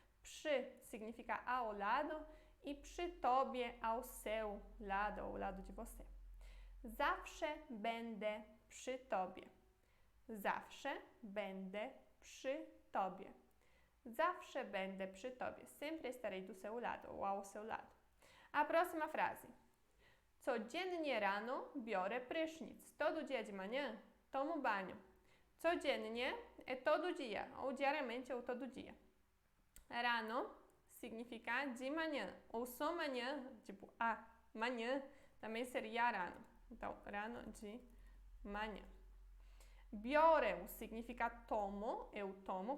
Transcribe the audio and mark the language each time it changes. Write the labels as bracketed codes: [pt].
[pt] Przy significa ao lado e przy tobie ao seu lado, ao lado de você. [pl] Zawsze będę przy tobie. Zawsze będę przy tobie. Zawsze będę przy tobie. [pt] Sempre estarei do seu lado ou ao seu lado. A próxima frase. [pl] Codziennie rano biorę prysznic. [pt] Todo dia de manhã tomo banho. Codziennie é todo dia, ou diariamente ou todo dia. Rano significa de manhã, ou só manhã, tipo manhã, também seria rano. Então, rano de manhã. Biorę significa tomo, eu tomo.